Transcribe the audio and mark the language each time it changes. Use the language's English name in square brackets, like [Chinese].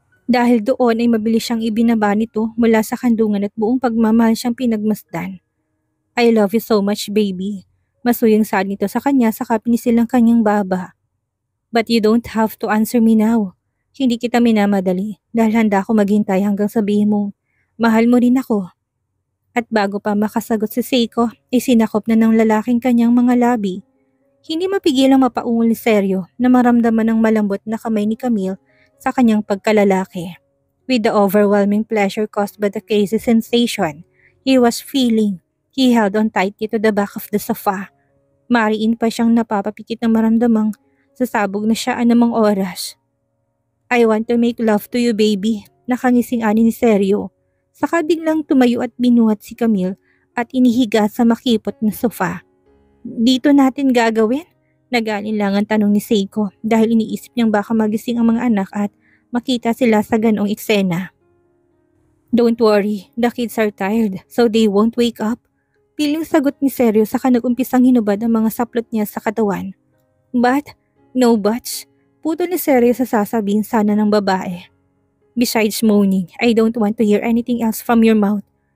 [Filipino] Dahil doon ay mabilis siyang ibinaba nito mula sa kandungan at buong pagmamahal siyang pinagmasdan. [English] "I love you so much, baby." [Filipino] Masuyang saad nito sa kanya saka pinisil ang kanyang baba. [English] "But you don't have to answer me now. [Filipino] Hindi kita minamadali dahil handa ako maghintay hanggang sabihin mo, mahal mo rin ako." At bago pa makasagot si Seiko, ay sinakop na ng lalaking kanyang mga labi. Hindi mapigilang mapaungol ni Seryo na maramdaman ng malambot na kamay ni Camille sa kanyang pagkalalaki. [English] With the overwhelming pleasure caused by the crazy sensation he was feeling, he held on tightly to the back of the sofa. [Filipino] Mariin pa siyang napapapikit na maramdamang sasabog na siya anumang oras. [English] "I want to make love to you, baby," [Filipino] nakangising ani ni Seryo. Saka biglang tumayo at binuhat si Camille at inihiga sa makipot na sofa. "Dito natin gagawin?" Nag-aalinlangan tanong ni Seiko dahil iniisip niyang baka magising ang mga anak at makita sila sa ganong eksena. [English] "Don't worry, the kids are tired so they won't wake up." [Filipino] Piling sagot ni Seryo saka nag-umpisang hinubad ang mga saplot niya sa katawan. [English] "But, no buts," [Filipino] putol ni Seryo sa sasabihin sana ng babae. [English] Besides moaning, "I don't want to hear anything else from your mouth."